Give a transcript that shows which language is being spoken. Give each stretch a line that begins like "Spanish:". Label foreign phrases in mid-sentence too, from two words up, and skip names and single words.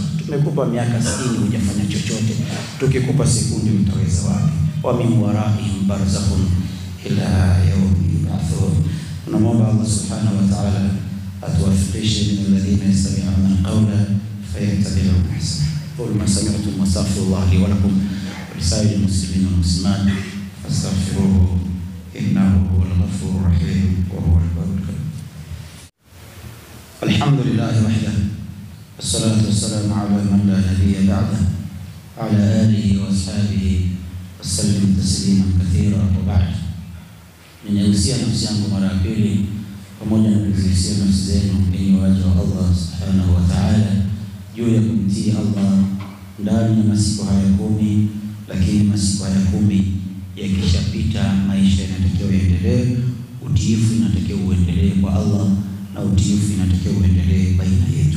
Swahili: Tumekupa miaka 60 hujafanya chochote, tukikupa sekunde utaweza wapi?
Arabic: ومن ورائهم برزخ إلى يوم يبعثون.
Swahili: Tunamwomba Allah
Arabic: سبحانه وتعالى
Swahili: atuwafikishe
Arabic: من الذين يستمعون القول فيتبعون أحسنه. قل ما سمعتم وأستغفر الله لي ولكم ولسائر المسلمين والمسلمات فاستغفروه إنه هو الغفور الرحيم وهو البر الكريم. الحمد لله وحده، والصلاة والسلام على من لا نبي بعده، على آله وأصحابه وسلم تسليما كثيرا. وبعد,
Swahili: ninahusia nafsi yangu mara ya pili pamoja na kuhusia nafsi zenu, enyi waja wa Allah
Arabic: سبحانه وتعالى,
Swahili: juu ya kumtii Allah ndani ya masiku haya 10. Lakini masiku haya 10 yakishapita, maisha yanatakiwa yaendelee, utiifu inatakiwa uendelee kwa Allah, na utiifu inatakiwa uendelee baina yetu.